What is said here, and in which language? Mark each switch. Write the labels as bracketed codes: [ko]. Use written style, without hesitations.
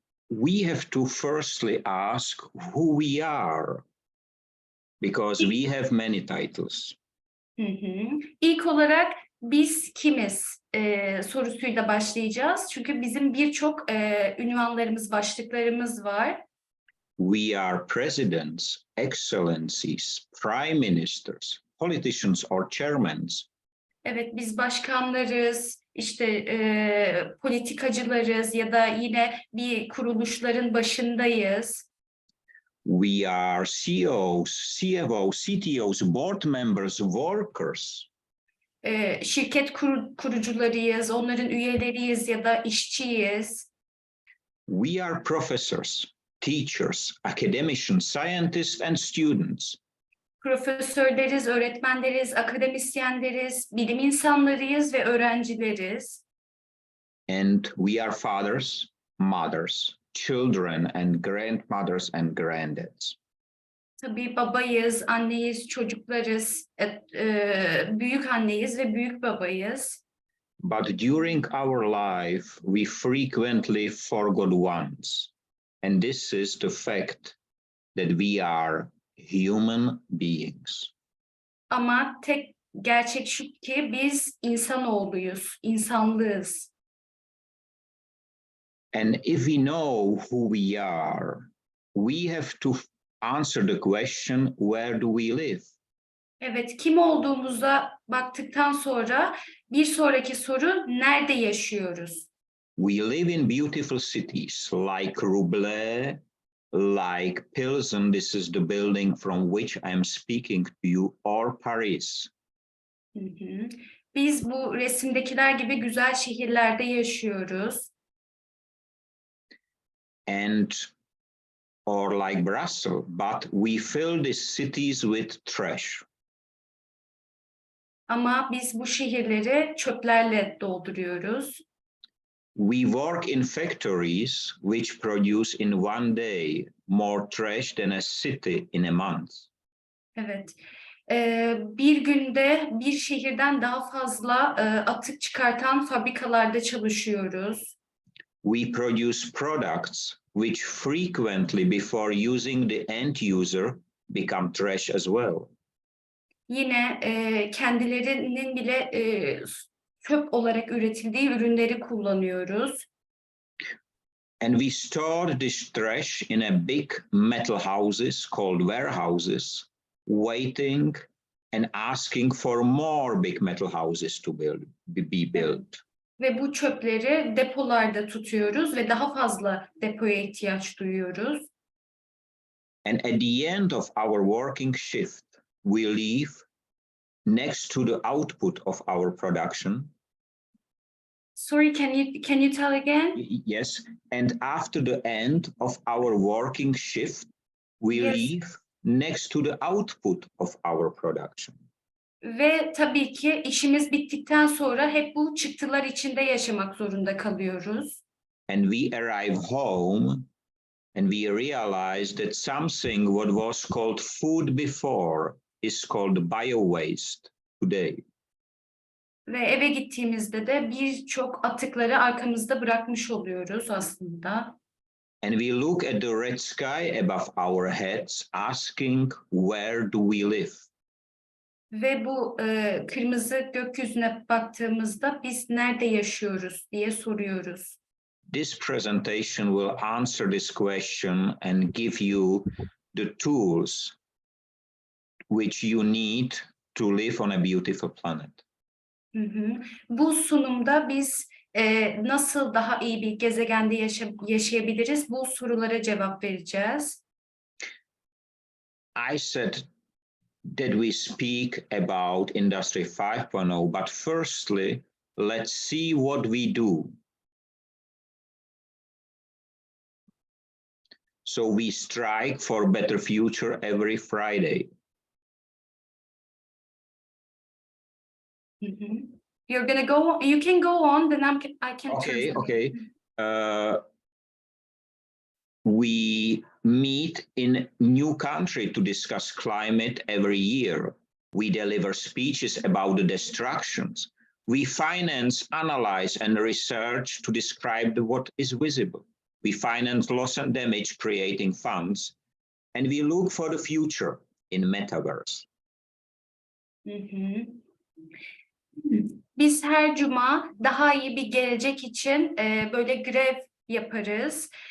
[en] We have to firstly ask who we are, because we have many titles. [tr] İlk olarak biz kimiz sorusuyla başlayacağız. Çünkü bizim birçok ünvanlarımız, başlıklarımız var. [en] We are presidents, excellencies, prime ministers, politicians or chairmen. [tr] Evet, biz başkanlarız, işte politikacılarız ya da yine bir kuruluşların başındayız. [en] We are CEOs, CFOs, CTOs, board members, workers. [tr] Şirket kurucularıyız, onların üyeleriyiz ya da işçiyiz. [en] We are professors, teachers, academicians, scientists and students. [tr] Profesörleriz, öğretmenleriz, akademisyenleriz, bilim insanlarıyız ve öğrencileriz. [en] And we are fathers, mothers, children and grandmothers and granddads. [tr] Tabii babayız, anneyiz, çocuklarız, büyük anneyiz ve büyük babayız. [en] But during our life, we frequently forgot once. And this is the fact that we are human beings. [tr] Ama tek gerçek şu ki biz insanoğluyuz, insanlığız. [en] And if we know who we are, we have to answer the question, where do we live? [tr] Evet, kim olduğumuza baktıktan sonra bir sonraki soru nerede yaşıyoruz? [en] We live in beautiful cities like Ruble, like Pilsen, this is the building from which I am speaking to you, or Paris. [tr] Biz bu resimdekiler gibi güzel şehirlerde yaşıyoruz. [en] And or like Brussels, but we fill these cities with trash. [tr] Ama biz bu şehirleri çöplerle dolduruyoruz. [en] We work in factories which produce in one day more trash than a city in a month. [tr] Evet. Bir günde bir şehirden daha fazla atık çıkartan fabrikalarda çalışıyoruz. [en] We produce products which frequently before using the end user become trash as well. [tr] Yine kendilerinin bile çöp olarak üretildiği ürünleri kullanıyoruz. [en] And we store this trash in a big metal houses called warehouses, waiting and asking for more big metal houses to be built. [tr] Ve bu çöpleri depolarda tutuyoruz ve daha fazla depoya ihtiyaç duyuyoruz. [en] And at the end of our working shift, we leave next to the output of our production. Sorry, can you tell again? Yes, and after the end of our working shift, we Yes. leave next to the output of our production. [tr] Ve tabii ki işimiz bittikten sonra hep bu çıktılar içinde yaşamak zorunda kalıyoruz. [en] And we arrive home and we realize that something what was called food before is called bio-waste today. [tr] Ve eve gittiğimizde de birçok atıkları arkamızda bırakmış oluyoruz aslında. [en] And we look at the red sky above our heads, asking, where do we live? [tr] Ve bu kırmızı gökyüzüne baktığımızda biz nerede yaşıyoruz diye soruyoruz. [en] This presentation will answer this question and give you the tools which you need to live on a beautiful planet. Hı hı. [tr] Bu sunumda biz nasıl daha iyi bir gezegende yaşayabiliriz? Bu sorulara cevap vereceğiz. [en] I said that we speak about Industry 5.0, but firstly, let's see what we do. So we strike for a better future every Friday. Hı hı. You can go on, then I can Okay, translate. okay. We meet in new country to discuss climate every year. We deliver speeches about the destructions. We finance, analyze, and research to describe what is visible. We finance loss and damage creating funds, and we look for the future in metaverse. Hı hı. [tr] Biz her cuma daha iyi bir gelecek için böyle grev yaparız.